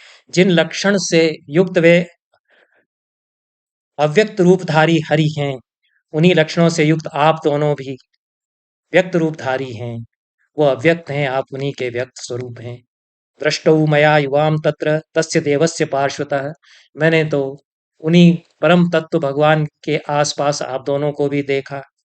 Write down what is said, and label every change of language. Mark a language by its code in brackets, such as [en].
[hi] जिन लक्षण से युक्त वे अव्यक्त रूपधारी हरि हैं, उन्हीं लक्षणों से युक्त आप दोनों भी व्यक्त रूपधारी हैं। वो अव्यक्त हैं, आप उन्हीं के व्यक्त स्वरूप हैं। [sa] दृष्टौ मया युवाम तत्र तस्य देवस्य पार्श्वतः। [hi] मैंने तो उन्हीं परम तत्व भगवान के आसपास आप दोनों को भी देखा।